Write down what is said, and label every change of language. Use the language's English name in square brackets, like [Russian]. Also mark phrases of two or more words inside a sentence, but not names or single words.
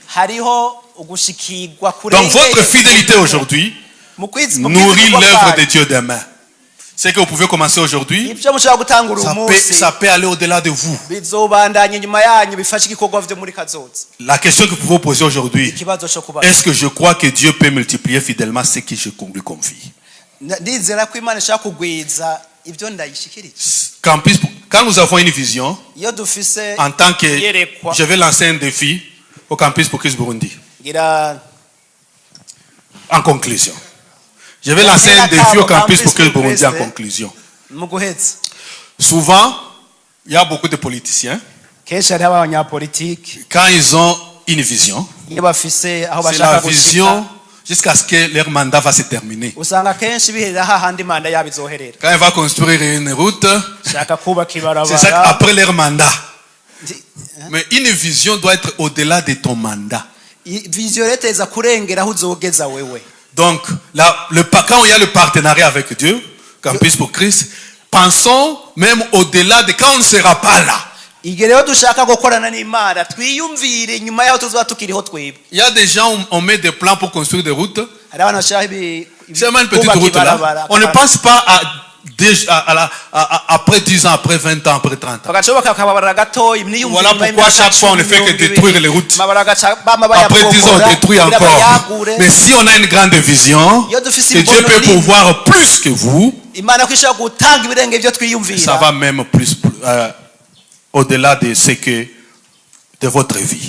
[French] Donc votre fidélité aujourd'hui nourrit l'œuvre de Dieu demain. C'est que vous pouvez commencer aujourd'hui, ça peut aller au-delà de vous. La question que vous pouvez poser aujourd'hui, est-ce que je crois que Dieu peut multiplier fidèlement ce que je lui confie? [Rundi] ndizera ko Imana ishaka kugwiza ibyo ndayishikirije. [French] Campus, quand nous avons une vision, [Rundi] Iyo dufise [French] en tant que [Rundi] yerekwa, [French] je vais lancer un défi au Campus pour Christ Burundi. [Rundi] ngira [French] En conclusion, je vais lancer un défi au Campus pour Christ Burundi en conclusion. [Rundi] mu guhetsa. [French] Souvent, il y a beaucoup de politiciens. [Rundi] Kenshi hari abanyapolitiki [French] Quand ils ont une vision, [Rundi] iyo bafise aho [French] c'est la [Rundi] bashaka gushika [French] vision jusqu'à ce que leur mandat va se terminer. [Rundi] usanga kenshi biherera hahandi manda yabo izoherera. [French] Quand ils vont construire une route, [Rundi] Shaka kubaka [French] c'est ça [Rundi] ibarabara. [French] après leur mandat. Mais une vision doit être au-delà de ton mandat. [Rundi] Vision reteza kurengera aho uzogeza wewe. [French] Donc, quand il y a le partenariat avec Dieu, Campus pour Christ, pensons même au-delà de quand on ne sera pas là. [Rundi] Igihe rero dushaka gukorana n'Imana twiyumvire nyuma yaho tuzoba tukiriho twebwe. [French] Il y a des gens, on met des plans pour construire des routes. [Rundi] Hari abantu bashaka [French] C'est une petite route là. On ne pense pas après 10 ans, après 20 ans, après 30 ans. Voilà pourquoi chaque fois on ne fait que détruire les routes. Après 10 ans, on détruit encore. Mais si on a une grande vision, que Dieu peut pouvoir plus que vous, ça va même plus au-delà de ce que de votre vie.